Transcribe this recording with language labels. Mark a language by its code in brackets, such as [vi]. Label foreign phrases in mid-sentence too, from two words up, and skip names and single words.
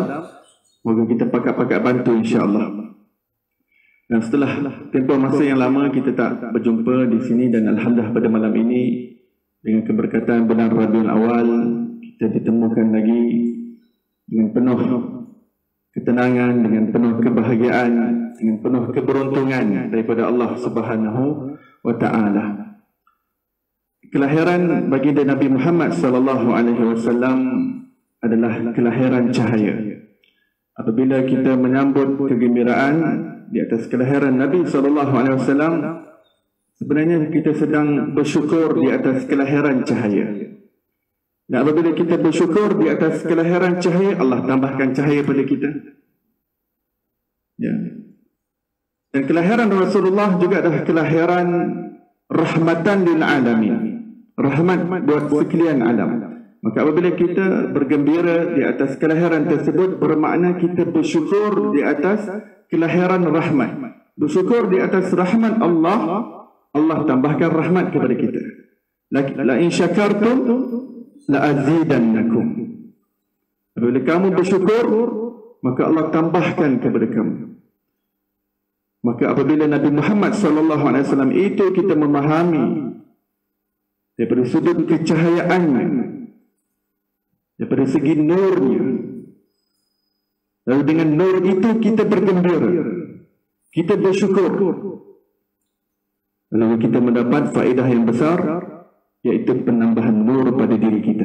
[ms] Moga kita pakat-pakat bantu insya-Allah. Dan setelah tempoh masa yang lama kita tak berjumpa di sini, dan alhamdulillah pada malam ini dengan keberkatan bulan Rabiul Awal kita ditemukan lagi dengan penuh ketenangan, dengan penuh kebahagiaan, dengan penuh keberuntungan daripada Allah [ar] سبحانه وتعالى. [ms] Kelahiran baginda Nabi Muhammad [ar] صلى الله عليه وسلم [ms] adalah kelahiran cahaya. Apabila kita menyambut kegembiraan di atas kelahiran Nabi [ar] صلى الله عليه وسلم, [ms] sebenarnya kita sedang bersyukur di atas kelahiran cahaya. Dan apabila kita bersyukur di atas kelahiran cahaya, Allah tambahkan cahaya pada kita. Ya. Dan kelahiran Rasulullah juga adalah kelahiran [ar] رحمة للعالمين. [ms] Rahmat buat sekalian alam. Maka apabila kita bergembira di atas kelahiran tersebut, bermakna kita bersyukur di atas kelahiran rahmat. Bersyukur di atas rahmat Allah, Allah tambahkan rahmat kepada kita. [ar] لئن شكرتم لأزيدنكم. [ms] Apabila kamu bersyukur, maka Allah tambahkan kepada kamu. Maka apabila Nabi Muhammad [ar] صلى الله عليه وسلم [ms] itu kita memahami daripada sudut kecahayaannya, daripada segi nurnya, lalu dengan nur itu kita bergembira, kita bersyukur, lalu kita mendapat faedah yang besar, iaitu penambahan nur pada diri kita.